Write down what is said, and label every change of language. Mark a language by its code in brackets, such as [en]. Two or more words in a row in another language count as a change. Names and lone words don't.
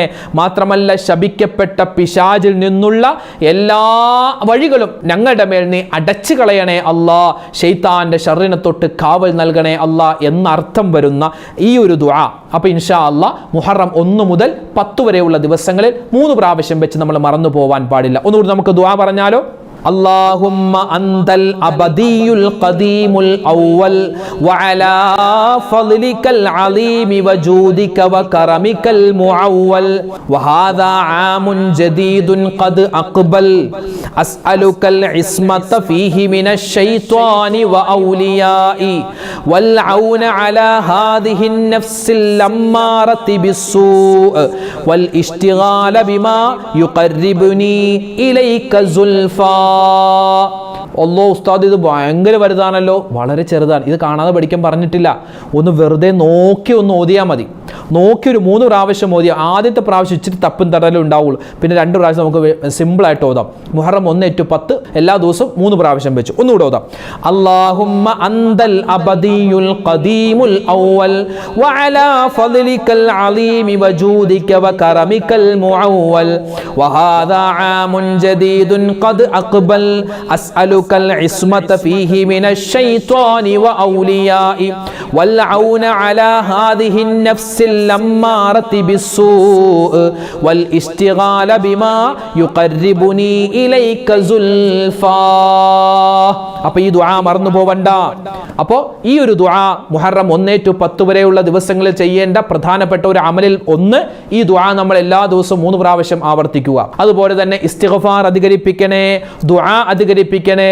[ml] മാത്രമല്ല ശപിക്കപ്പെട്ട പിശാചിൽ നിന്നുള്ള എല്ലാ വഴികളും ഞങ്ങളുടെ മേൽ നീ അടച്ചു കളയണേ അല്ലാ. ശൈത്താന്റെ ഷർറിനെ തൊട്ട് കാവൽ നൽകണേ അല്ലാ എന്നർത്ഥം വരുന്ന ഈ ഒരു ദുആ. അപ്പോൾ [ar] إن شاء الله [ml] മുഹറം 1 മുതൽ 10 വരെയുള്ള ദിവസങ്ങളിൽ 3 പ്രാവശ്യം വെച്ച് നമ്മൾ മറന്നു പോവാൻ പാടില്ല. ഒന്നുകൂടി നമുക്ക് ദുആ പറഞ്ഞാലോ? [ar] اللهم أنت الأبدي القديم الأول وعلى فضلك العظيم وجودك وكرمك المعول وهذا عام جديد قد أقبل أسألك العصمة فيه من الشيطان وأوليائه والعون على هذه النفس اللمارة بالسوء والاشتغال بما يقربني إليك زلفى. [ml] അല്ലോ ഉസ്താദ് ഇത് ഭയങ്കര വലുതാണല്ലോ. വളരെ ചെറുതാണ്, ഇത് കാണാതെ പഠിക്കാൻ പറഞ്ഞിട്ടില്ല. ഒന്ന് വെറുതെ നോക്കി ഓതിയാൽ മതി. നോക്കി ഒരു 3 പ്രാവശ്യം ഓതിയാൽ ആദ്യത്തെ പ്രാവശ്യം ഇച്ചിരി തപ്പും തടലും ഉണ്ടാവുള്ളൂ. പിന്നെ 2 പ്രാവശ്യം നമുക്ക് സിമ്പിളായിട്ട് ഓതാം. മുഹറം 1 to 10 എല്ലാ ദിവസവും 3 പ്രാവശ്യം വെച്ച് ഒന്നുകൂടെ ഓതാം. [ar] اللهم أنت الأبدي القديم الأول وعلى فضلك العليم وجودك وكرمك المعول وهذا عام جديد قد أقبل أسألك العصمة فيه من الشيطان وأوليائه والعون على هذه النفس اللمارة بالسوء والاستغال بما يقربني إليك زلفا. [ml] അപ്പോൾ ഈ ദുആ മറന്നു പോവണ്ട. അപ്പോൾ ഈ ഒരു ദുആ മുഹറം 1 to 10 വരെയുള്ള ദിവസങ്ങളിൽ ചെയ്യേണ്ട പ്രധാനപ്പെട്ട ഒരു അമലിൽ ഒന്ന് ഈ ദുആ നമ്മൾ എല്ലാ ദിവസവും 3 പ്രാവശ്യം ആവർത്തിക്കുക. അതുപോലെ തന്നെ ഇസ്തിഗ്ഫാർ അധികരിപ്പിക്കണേ, ദുആ അധികരിപ്പിക്കണേ.